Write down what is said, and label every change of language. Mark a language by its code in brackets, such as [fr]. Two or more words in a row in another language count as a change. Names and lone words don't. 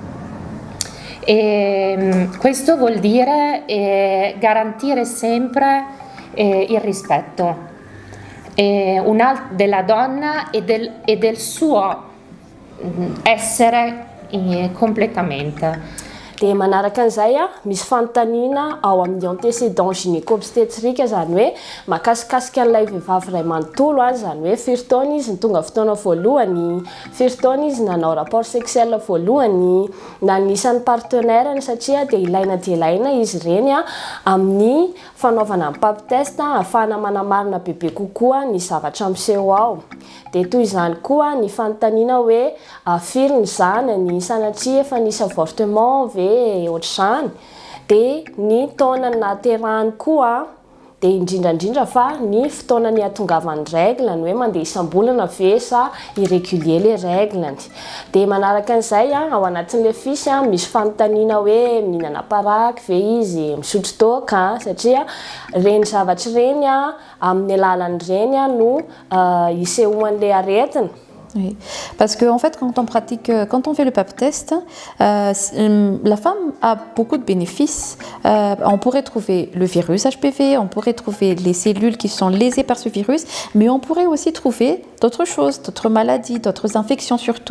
[it] E questo vuol dire garantire sempre il rispetto della donna e del suo essere completamente. [mg] Dia manaraka an'izay misy fanontaniana ao amin'ny [fr] antécédent gynéco-obstétrique [mg] zany hoe makasikasika an'ilay vehivavy iray manontolo zany hoe firy taona izy nitonga fotoana voalohany, firy taona izy nanao [fr] rapport sexuel [mg] voalohany, na nisan'ny partenaire satria dia ilaina izy ireny amin'ny fanaovana ny pap test ahafahana manamarina bebe kokoa ny zavatra miseho ao. Dia toy izany koa ny fanontaniana hoe firy ny zanany sanatria efa nisy avortement ve ohatr'izany, dia ny taonany nahaterahany koa, dia indrindrandrindra fa ny fotoanany ahatongavan'ny règlany hoe mandeha isam-bolana ve sa [fr] irrégulier les [mg] règlany. Dia manaraka an'izay ao anatin'ilay fiche misy fanontaniana hoe mihinana paraky ve izy, misotro toaka, satria reny zavatra reny amin'ny alalan'ireny no isehoan'ilay aretina. [fr] Oui, parce qu'en fait, quand on fait le pap test, la femme a beaucoup de bénéfices. On pourrait trouver le virus HPV, on pourrait trouver les cellules qui sont lésées par ce virus, mais on pourrait aussi trouver d'autres choses, d'autres maladies, d'autres infections surtout.